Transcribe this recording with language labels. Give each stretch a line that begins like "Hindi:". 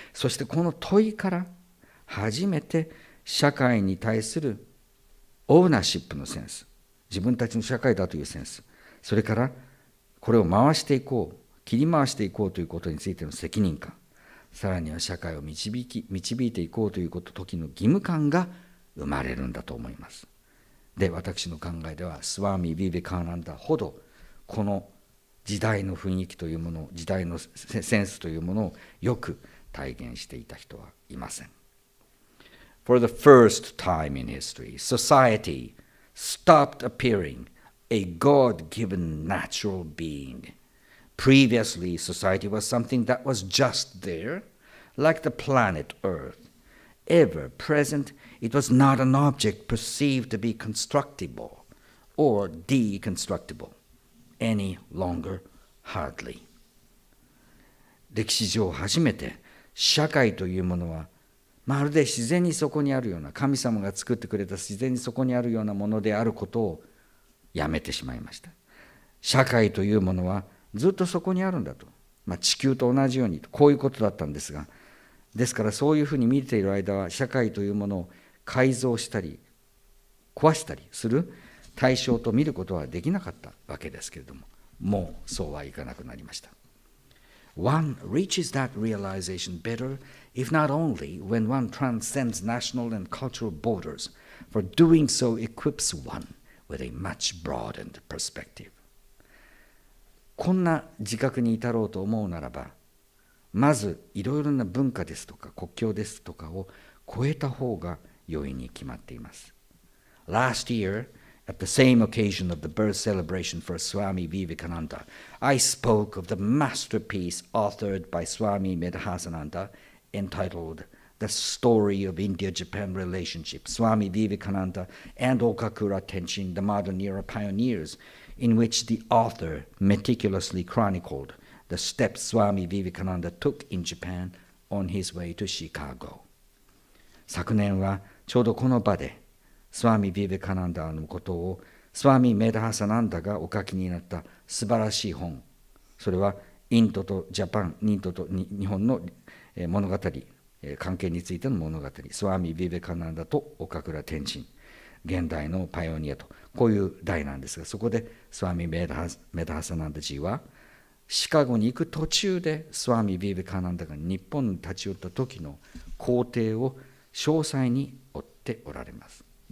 Japanese: そしてこの問いから初めて社会に対するオーナーシップのセンス、自分たちの社会だというセンス、それからこれを回していこう、切り回していこうということについての責任感、さらには社会を導いていこうという時の義務感が生まれるんだと思います。で、私の考えではスワミ・ヴィヴェカーナンダほどこの時代の雰囲気というもの、時代のセンスというものをよく体現していた人はいません。
English: For the first time in history, society stopped appearing a God-given natural being. Previously, society was something that was just there, like the planet Earth. Ever present, it was not an object perceived to be constructible or deconstructible.Any longer, hardly.
Japanese: 歴史上初めて社会というものはまるで自然にそこにあるような、神様が作ってくれた自然にそこにあるようなものであることをやめてしまいました。社会というものはずっとそこにあるんだと、地球と同じようにこういうことだったんですが、ですからそういうふうに見ている間は社会というものを改造したり壊したりする対象と見ることはできなかったわけですけれども、もうそうはいかなくなりました。
English: One reaches that realization better if not only when one transcends national and cultural borders, for doing so equips one with a much broadened perspective.
Japanese: こんな自覚に至ろうと思うならば、まずいろいろな文化ですとか国境ですとかを超えた方が容易に決まっています。
English: Last year,At the same occasion of the birth celebration for Swami Vivekananda, I spoke of the masterpiece authored by Swami Medhasananda entitled the story of India-Japan relationship, Swami Vivekananda and Okakura Tenshin, the modern era pioneers, in which the author meticulously chronicled the steps Swami Vivekananda took in Japan on his way to Chicago.
Japanese: 昨年はちょうどこの場でスワミ・ビベカナンダのことをスワミ・メダハサナンダがお書きになった素晴らしい本、それはインドとジャパン、インドと日本の物語、関係についての物語、スワミ・ビベカナンダと岡倉天心、現代のパイオニアと、こういう題なんですが、そこでスワミ・メダハサナンダジーはシカゴに行く途中でスワミ・ビベカナンダが日本に立ち寄った時の工程を詳細に追っておられます。